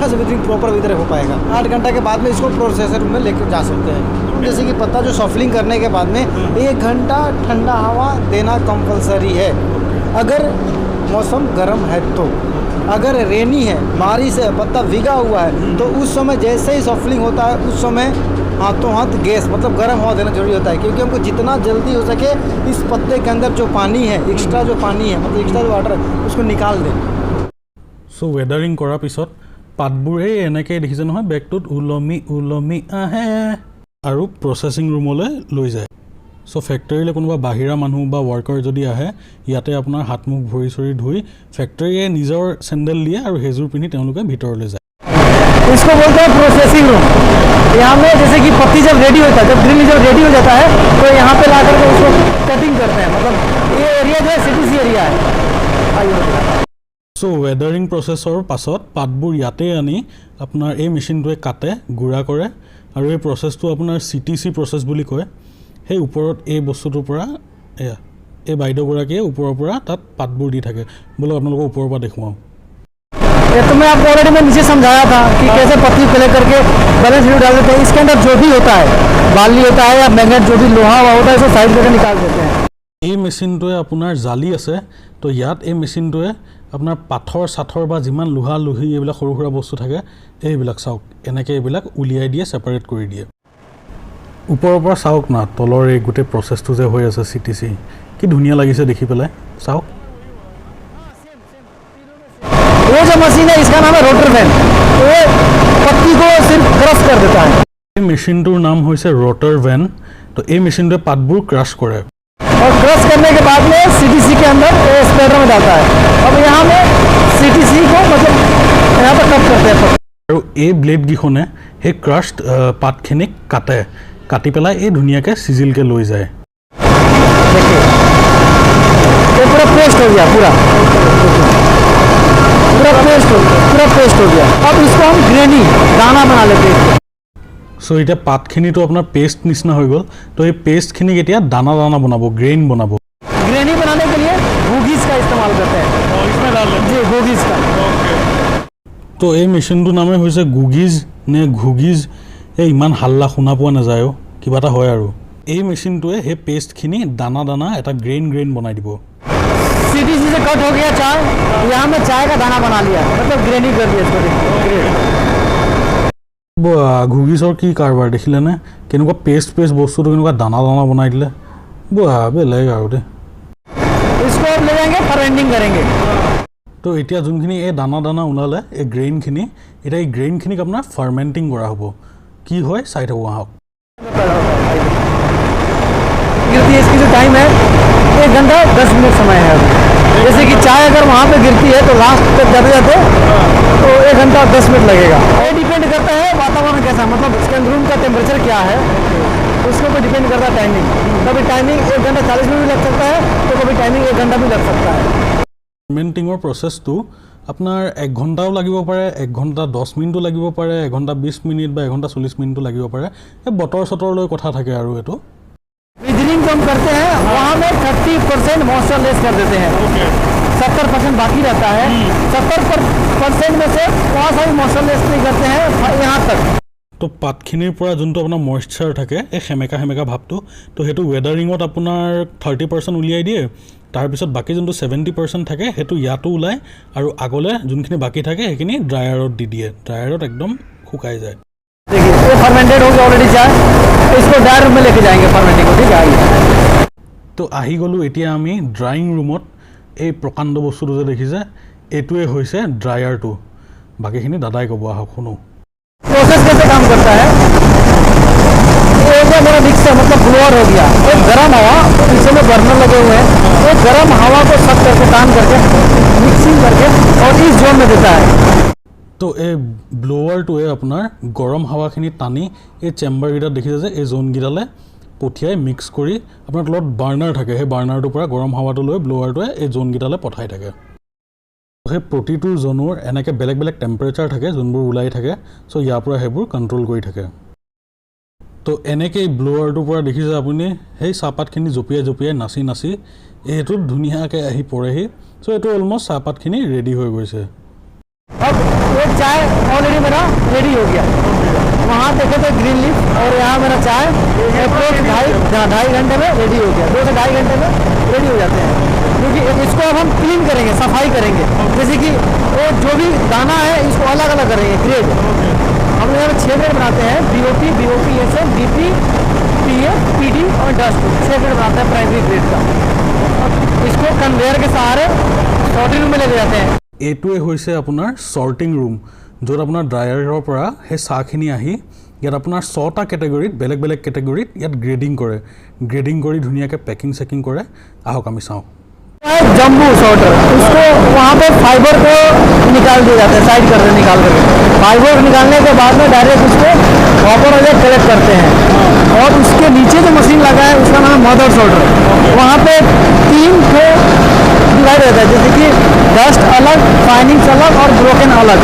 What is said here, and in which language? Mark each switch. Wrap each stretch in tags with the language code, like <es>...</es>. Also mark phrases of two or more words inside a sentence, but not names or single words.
<hi>से विदरिंग</hi> <en>proper withering</en> <hi>हो पाएगा 8 घंटा के बाद में इसको प्रोसेसर में लेकर जा सकते हैं जैसे कि पत्ता जो सॉफ्टलिंग करने के बाद में 1 घंटा ठंडा हवा देना कंपलसरी है अगर मौसम गर्म है तो अगर रेनी है बारिश है पत्ता भीगा हुआ है तो उस समय जैसे ही सॉफ्टलिंग होता है उस समय हाथों हाथ गैस मतलब गर्म हवा देना जरूरी होता है क्योंकि हमको जितना जल्दी हो सके इस पत्ते के अंदर जो पानी है एक्स्ट्रा जो पानी है मतलब एक्स्ट्रा जो वाटर है उसको निकाल दें</hi> <en>so withering</en> <as>কৰাৰ পিছত পাতবোৰ এই এনেকৈ দেখিছে নহয় বেগটোত ওলমি আহে আৰু প্ৰচেছিং ৰুমলৈ লৈ যায় চ' ফেক্টৰীলৈ কোনোবা বাহিৰা মানুহ বা ৱৰ্কাৰ যদি আহে ইয়াতে আপোনাৰ হাত মুখ ভৰি চৰি ধুই ফেক্টৰীয়ে নিজৰ চেণ্ডেল দিয়ে আৰু সেইযোৰ পিন্ধি তেওঁলোকে ভিতৰলৈ যায়</as> <hi>इसको बोलते हैं</hi> <en>processing room</en> <hi>यहाँ में जैसे कि पत्ती जब रेडी होता है जब ग्रीन जब रेडी हो जाता है तो यहाँ पे ला करके उसको कटिंग करते हैं मतलब ये एरिया जो है</hi> <en>CTC area</en> <hi>है</hi> <as>চ' ৱেডাৰিং প্ৰচেছৰ পাছত পাতবোৰ ইয়াতে আনি আপোনাৰ এই মেচিনটোৱে কাটে গুড়া কৰে আৰু এই প্ৰচেছটো আপোনাৰ CTC প্ৰচেছ বুলি কয় সেই ওপৰত এই বস্তুটোৰ পৰা এয়া এই বাইদেউগৰাকীয়ে ওপৰৰ পৰা তাত পাতবোৰ দি থাকে বোলো আপোনালোকক ওপৰৰ পৰা দেখুৱাওঁ</as> <hi>ये तो मैं आपको ऑलरेडी मैं नीचे समझाया था कि कैसे पत्ती प्ले करके बैलेंस वीडियो डाल देते हैं इसके अंदर जो भी होता है बाली होता है या मैग्नेट जो भी लोहा हुआ होता है इसको साइड करके निकाल देते हैं</hi> <as>এই মেচিনটোৱে আপোনাৰ জালি আছে তো ইয়াত এই মেচিনটোৱে আপোনাৰ পাথৰ সাথৰ বা যিমান লোহা লোহি এইবিলাক সৰু সৰু বস্তু থাকে এইবিলাক চাওক এনেকৈ এইবিলাক উলিয়াই দিয়ে সেপাৰেট কৰি দিয়ে ওপৰৰ পৰা চাওক না তলৰ এই গোটেই প্ৰচেছটো যে হৈ আছে CTC কি ধুনীয়া লাগিছে দেখি পেলাই চাওক</as> <hi>वो जो मशीन है इसका नाम है रोटर वैन। वो पत्ती को सिर्फ क्रश कर देता है।</hi> <as>এই মেচিনটোৰ নাম হৈছে ৰটাৰ ভেন। তো এই মেচিনটোৱে পাতবোৰ ক্ৰাছ কৰে</as> <hi>और क्रश करने के बाद में सीटीसी के अंदर स्प्रेडर में जाता है। अब यहाँ में सीटीसी को मतलब यहाँ पर कट करते हैं।</hi> <as>আৰু এই ব্লেডকেইখনে সেই ক্ৰাছড পাতখিনিক কাটে, কাটি পেলাই এই ধুনীয়াকৈ চিজিলকৈ লৈ যায়।</as> <hi>देखिए ये पूरा पेस्ट हो गया, पूरा पेस्ट हो गया। अब इसको हम ग्रेनी दाना बना लेते हैं।</hi> <as>সো এতিয়া পাতখিনিতো আপোনাৰ পেষ্ট নিচিনা হৈ গ'ল। তো এই পেষ্টখিনিক এতিয়া দানা দানা বনাব, গ্ৰেইন বনাব।</as> <hi>ग्रेनी बनाने के लिए घुगीज का इस्तेमाल करते हैं। जी घुगीज का।</hi> <as>তো এই মেচিনটোৰ নামে হৈছে গুগিজ নে ঘুগিজ, এই ইমান হাল্লা শুনা পোৱা নাযায়, কিবা এটা হয় আৰু। এই মেচিনটোৱে সেই পেষ্টখিনি দানা দানা এটা গ্ৰেইন বনাই দিব।</as> <hi>सीटीसी से कट हो गया चाय, यहाँ में चाय का दाना बना लिया, मतलब ग्रेनी कर दिया इसको।</hi> <as>ঘুগিজৰ কি কাৰবাৰ দেখিলেনে? কেনেকুৱা পেষ্ট বস্তুটো কেনেকুৱা দানা দানা বনাই দিলে। বেলেগ আৰু দেই।</as> <hi>इसको अब ले जाएंगे फर्मेंटिंग करेंगे।</hi> <as>তো এতিয়া যোনখিনি এই দানা দানা ওলালে এই গ্ৰেইনখিনি, এতিয়া এই গ্ৰেইনখিনিক আপোনাৰ ফাৰ্মেণ্টিং কৰা হ'ব। কি হয় চাই থাকোঁ আহক।</as> <hi>गिरती है, इसकी जो टाइम है 1 घंटा 10 मिनट समय है। जैसे कि चाय अगर वहाँ पे गिरती है तो लास्ट तक जाते जाते तो 1 घंटा 10 मिनट लगेगा। ये डिपेंड करता है वातावरण कैसा, मतलब इसके रूम का टेम्परेचर क्या है, उसके ऊपर डिपेंड करता है टाइमिंग। कभी टाइमिंग 1 घंटा 40 मिनट भी लग सकता है, तो कभी टाइमिंग 1 घंटा भी लग सकता है।</hi> <as>ফাৰ্মেণ্টিঙৰ প্ৰচেছটো আপোনাৰ 1 ঘণ্টাও লাগিব পাৰে, 1 ঘণ্টা 10 মিনিটো লাগিব পাৰে, 1 ঘণ্টা 20 মিনিট বা 1 ঘণ্টা 40 মিনিটো লাগিব পাৰে। এই বতৰ চতৰলৈ কথা থাকে আৰু এইটো।</as> <hi>विदरिंग जो हम करते हैं वहाँ में 30%</hi> <en>moisture less</en> <hi>कर देते हैं। 70% बाकी रहता है। 70% में से वहाँ से</hi> <en>moisture less</en> <hi>नहीं करते हैं यहाँ तक।</hi> <as>তো পাতখিনিৰ পৰা যোনটো আপোনাৰ মইশ্চাৰ থাকে, এই সেমেকা ভাৱটো, তো সেইটো ৱেডাৰিঙত আপোনাৰ 30% উলিয়াই দিয়ে। তাৰপিছত বাকী যোনটো 70% থাকে সেইটো ইয়াতো ওলায়, আৰু আগলৈ যোনখিনি বাকী থাকে সেইখিনি ড্ৰায়াৰত দি দিয়ে। ড্ৰায়াৰত একদম শুকাই যায়।</as> <hi>देखिए ये फर्मेंटेड हो गया ऑलरेडी चाय, इसको</hi> <en>dryer room</en> <hi>में लेके जाएंगे फर्मेंटिंग को। ठीक है आइए।</hi> <as>তো আহি গ'লোঁ এতিয়া আমি ড্ৰাইং ৰুমত। এই প্ৰকাণ্ড বস্তুটো যে দেখিছে এইটোৱে হৈছে ড্ৰায়াৰটো। বাকীখিনি দাদাই ক'ব, আহক শুনো।</as> <hi>प्रोसेस कैसे काम करता है? ये हो गया मेरा मिक्सर, मतलब ब्लोअर हो गया। एक गर्म हवा, पीछे में बर्नर लगे हुए हैं, वो गर्म हवा को सब करके टान करके मिक्सिंग करके और इस जोन में देता है।</hi> <as>তো এই ব্লোৱাৰটোৱে আপোনাৰ গৰম হাৱাখিনি টানি এই চেম্বাৰকেইটাত দেখিছে যে এই জোনকেইটালৈ পঠিয়াই মিক্স কৰি আপোনাৰ তলত বাৰ্ণাৰ থাকে, সেই বাৰ্ণাৰটোৰ পৰা গৰম হাৱাটো লৈ ব্লোৱাৰটোৱে এই জোনকেইটালৈ পঠাই থাকে। সেই প্ৰতিটো জোনৰ এনেকৈ বেলেগ বেলেগ টেম্পাৰেচাৰ থাকে যোনবোৰ ওলাই থাকে। চ' ইয়াৰ পৰা সেইবোৰ কণ্ট্ৰল কৰি থাকে। তো এনেকৈ এই ব্লোৱাৰটোৰ পৰা দেখিছে আপুনি সেই চাহপাতখিনি জঁপিয়াই নাচি এইটোত ধুনীয়াকৈ আহি পৰেহি। চ' এইটো অলমষ্ট চাহপাতখিনি ৰেডি হৈ গৈছে।</as> <hi>अब ये चाय ऑलरेडी मेरा रेडी हो गया। वहाँ देखे तो</hi> <en>green leaf,</en> <hi>और यहाँ मेरा चाय अप्रोच 2.5 घंटे में रेडी हो गया। 2 से 2.5 घंटे में रेडी हो जाते हैं, क्योंकि इसको अब हम क्लीन करेंगे, सफाई करेंगे। जैसे कि वो जो भी दाना है इसको अलग अलग करेंगे ग्रेड। हम यहाँ 6 ग्रेड बनाते हैं, BOP, BOPSM, BP, PF, PD और डस्ट। 6 ग्रेड बनाते हैं</hi> <en>primary grade</en> <hi>का। इसको कन्वेयर के सहारे</hi> <en>sorting room</en> <hi>में ले जाते हैं।</hi> <as>এইটোৱে হৈছে আপোনাৰ</as> <en>sorting room,</en> <as>য'ত আপোনাৰ ড্ৰায়াৰৰ পৰা সেই চাহখিনি আহি ইয়াত আপোনাৰ 6টা কেটেগৰীত বেলেগ বেলেগ কেটেগৰীত ইয়াত গ্ৰেডিং কৰে। গ্ৰেডিং কৰি ধুনীয়াকৈ পেকিং চেকিং কৰে। আহক আমি চাওঁ।</as> <en>jumbo sorter,</en> <hi>उसको वहाँ पे फाइबर को निकाल दिया जाता है, साइड कर दे निकाल करके। फाइबर निकालने के बाद में डायरेक्ट उसको कॉपर वगैरह कलेक्ट करते हैं, और उसके नीचे जो मशीन लगा है उसका नाम है</hi> <en>mother sorter.</en> <hi>वहाँ पे 3 ठो डिवाइड रहता है, जैसे कि डस्ट अलग, फाइनिंग्स अलग और ब्रोकन अलग।</hi>